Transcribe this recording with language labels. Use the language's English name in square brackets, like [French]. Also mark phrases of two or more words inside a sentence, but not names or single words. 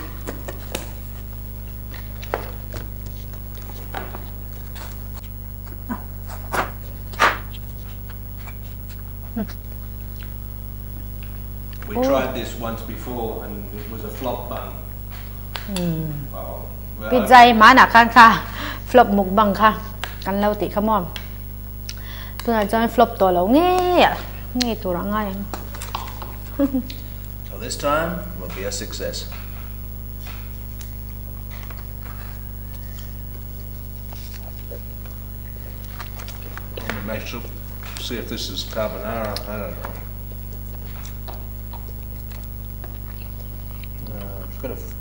[English] We tried this once before and it was a flop bun. Well, [Mizo] Pizza mana kan ka flop mukbang ka kan lau ti khamom. Tu na chan flop to lo nge tu ra ngai. [English] So this time will be a success. Let me make sure, see if this is carbonara. I don't know. It's got a.